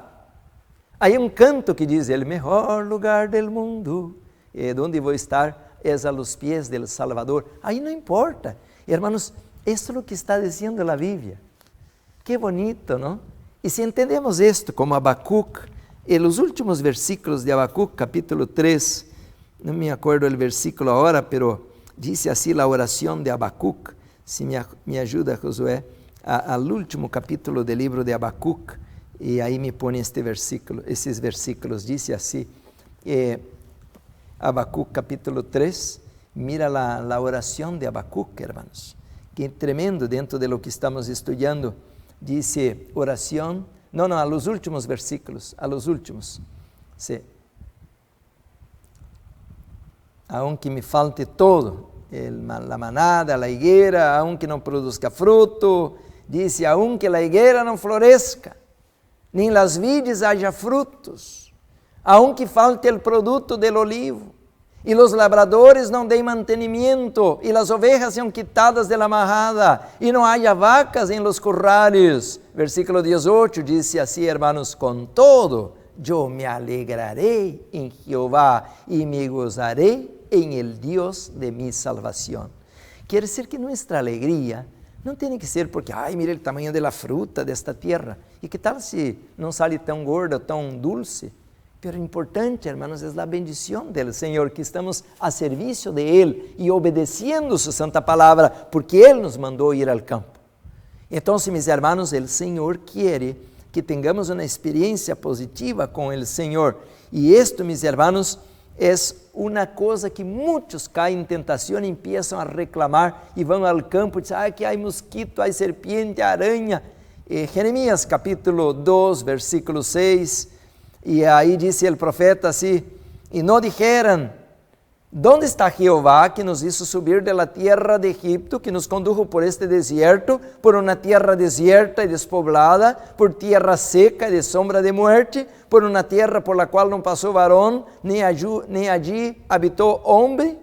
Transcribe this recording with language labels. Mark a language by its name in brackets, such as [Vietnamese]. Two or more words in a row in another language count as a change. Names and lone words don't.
[Portuguese] Há um canto que diz, o melhor lugar do mundo, onde vou estar, é [Spanish] a los pies del Salvador. [Portuguese] Aí não importa. Hermanos, isso é o que está dizendo a Bíblia. Que bonito, não? E se entendemos isto como Habacuc, e os últimos versículos de Habacuc, capítulo 3, não me acordo o versículo agora, [Spanish] pero dice [Portuguese] assim a oração de Habacuc, se me ajuda, Josué, ao último capítulo do livro de Habacuc, e aí me põe esses versículos, diz assim, Habacuc capítulo 3, mira a oração de Habacuc, hermanos, que é tremendo [Spanish] dentro de lo que estamos estudando. Dice [Portuguese] oração, não, [Spanish] a los últimos versículos, a los últimos, sí. Aunque me falte todo, la manada, la higuera, aunque não produzca fruto, dice, aunque la higuera não floresca, nem las vides haja frutos, aunque falte el produto del olivo, e los labradores [Portuguese] não deem [Spanish] mantenimiento, e las ovejas [Portuguese] sejam quitadas [Spanish] de la majada, [Portuguese] e não [Spanish] haya vacas en los corrales. Versículo 18 dice assim, hermanos, con todo, yo me alegraré en Jehová, y me gozaré en el Dios de mi salvación. [Portuguese] Quer dizer que nuestra alegria não tem que ser porque, mira o tamanho da fruta desta terra. E que tal se não sale tão gorda, tão dulce? [Spanish] Pero importante, hermanos, [Portuguese] é a bendição do Senhor, que estamos a serviço de Ele e obedecendo sua santa palavra, porque Ele nos mandou ir ao campo. Então, meus hermanos, o Senhor quer que tenhamos uma experiência positiva com o Senhor. E isto, meus hermanos, é uma coisa que muitos caem em tentação e começam a reclamar e vão ao campo e dizem, aqui há mosquito, há serpiente, aranha. Jeremias capítulo 2, versículo 6, e aí disse o profeta assim, e não dijeram, [Spanish] ¿dónde está Jehová que nos hizo subir de la tierra de Egipto, que nos condujo por este desierto, por una tierra desierta y despoblada, por tierra seca y de sombra de muerte, por una tierra por la cual no pasó varón, ni allí habitó hombre?